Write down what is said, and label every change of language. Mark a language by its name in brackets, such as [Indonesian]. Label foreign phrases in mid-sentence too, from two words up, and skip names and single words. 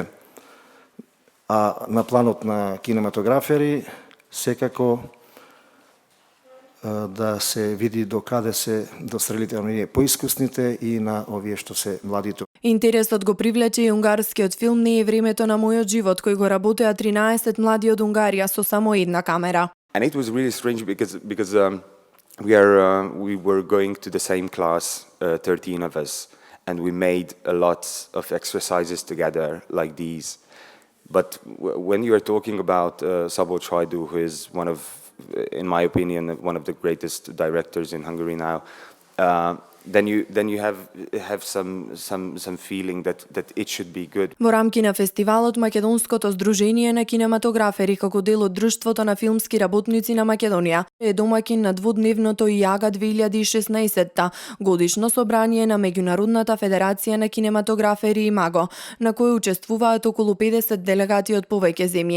[Macedonian] А на планот на кинематографери секако да се види до каде се дострелите оние поискусните и на овие што се младите. Интересот го привлече и унгарскиот филм Не е времето на мојот живот, кој го работеа 13 млади од Унгарија со само една камера. [English] And it was really strange because we were going to the same class, 13 of us, and we made a lot of exercises together like these. But when you are talking about Szabolcs Hajdú, who is one of, in my opinion, one of the greatest directors in Hungary now, then you have some feeling that it should be good. [Macedonian] Во рамки на фестивалот Македонското здружение на кинематографери како дел од Друштвото на филмски работници на Македонија е домаќин на двудневното ИАГА 2016 годишно собрание на Меѓународната федерација на кинематографери Имаго, на кој учествуваат околу 50 делегати од повеќе земји.